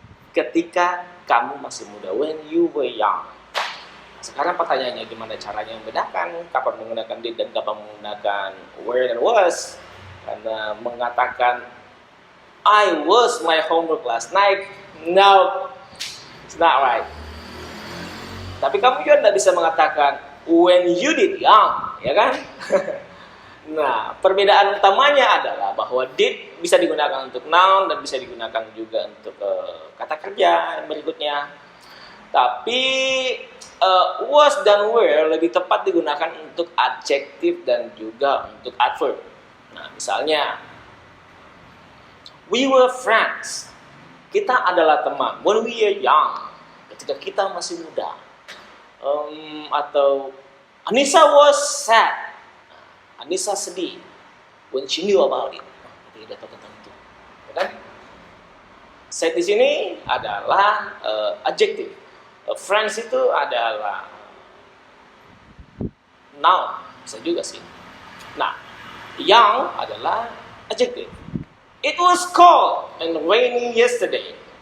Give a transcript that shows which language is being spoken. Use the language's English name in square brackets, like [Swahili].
[Indonesian] Ketika kamu masih muda, [English] when you were young. [Indonesian] Sekarang pertanyaannya gimana caranya membedakan kapan menggunakan did dan kapan menggunakan were dan was? Karena mengatakan [English] I was my homework last night, no, it's not right. [Indonesian] Tapi kamu juga tidak bisa mengatakan [English] when you did young, [Indonesian] ya kan? Nah, perbedaan utamanya adalah bahwa did bisa digunakan untuk noun dan bisa digunakan juga untuk kata kerja berikutnya. Tapi was dan were lebih tepat digunakan untuk adjektif dan juga untuk adverb. Nah, misalnya [English] we were friends. [Indonesian] Kita adalah teman. [English] When we are young, [Indonesian] ketika kita masih muda. Atau [English] Anissa was sad. [Indonesian] Anissa sedih [English] when she knew about it. [Indonesian] Tidak tahu tentang itu, ya kan? Said di sini adalah adjective. Friends itu adalah noun, bisa juga sih. Nah, young adalah adjective. [English] It was cold and rainy yesterday.